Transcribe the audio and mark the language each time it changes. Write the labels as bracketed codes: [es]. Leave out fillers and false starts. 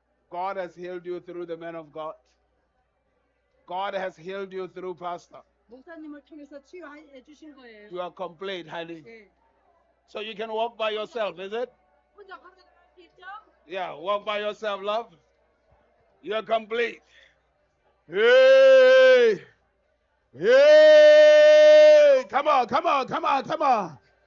[en] God has healed you through the man of God. God has healed you through pastor. [ko] 목사님을 통해서 치유해 주신 거예요. [en] You are complete, honey. [ko] 네. [en] So you can walk by yourself, is it? [ko] 혼자 걸어갈 수 있죠? [en] Yeah, walk by yourself, love. You're complete. Hey! Hey! Come on, come on, come on, come on.